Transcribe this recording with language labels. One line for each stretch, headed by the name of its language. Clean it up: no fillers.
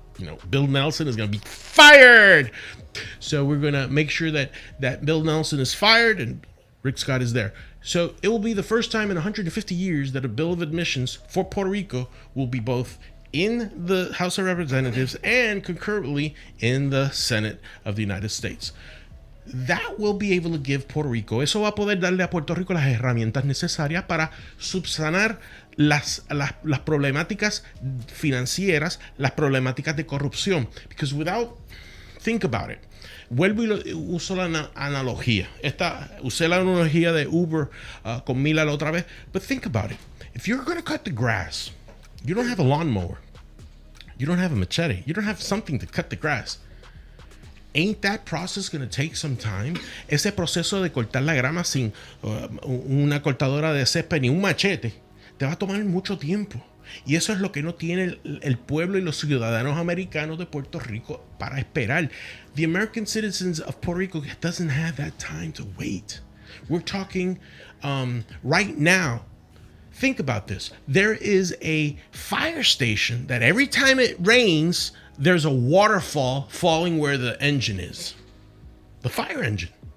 English: You know, Bill Nelson is going to be fired. So we're going to make sure that Bill Nelson is fired and Rick Scott is there. So it will be the first time in 150 years that a bill of admissions for Puerto Rico will be both in the House of Representatives and concurrently in the Senate of the United States. That will be able to give Puerto Rico,
Spanish: eso va a poder darle a Puerto Rico las herramientas necesarias para subsanar las problemáticas financieras, las problemáticas de corrupción.
English: Because think about it.
Spanish: Vuelvo y uso la analogía. Usé la analogía de Uber con Mila la otra vez.
English: But think about it. If you're going to cut the grass, you don't have a lawnmower. You don't have a machete. You don't have something to cut the grass. Ain't that process going to take some time?
Spanish: Ese proceso de cortar la grama sin una cortadora de césped ni un machete te va a tomar mucho tiempo. Y eso es lo que no tiene el pueblo y los ciudadanos americanos de Puerto Rico para esperar.
English: The American citizens of Puerto Rico doesn't have that time to wait. We're talking right now. Think about this. There is a fire station that every time it rains, there's a waterfall falling where the engine is. The fire engine.